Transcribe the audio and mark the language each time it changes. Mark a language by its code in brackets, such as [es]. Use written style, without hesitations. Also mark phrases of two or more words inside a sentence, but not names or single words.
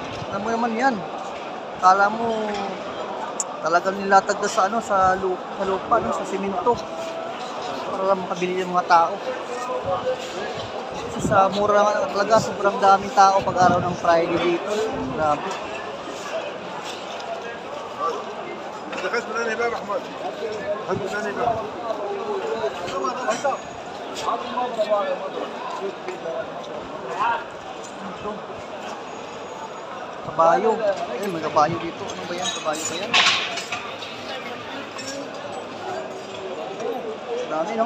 [tl] Alam mo naman yan. Kala mo talagang nilatag na sa ano, sa lupa, no, sa simento. Para lang makabili ng mga tao. Kasi sa mura nga talaga, sobrang daming tao pag araw ng Friday dito. Grabe. [ar] دخلت من هنا باب احمد هل من هنا باب [tl] Ito. Kabayo. Eh, may kabayo dito. Ano ba yan? Kabayo ba yan? Dami, no?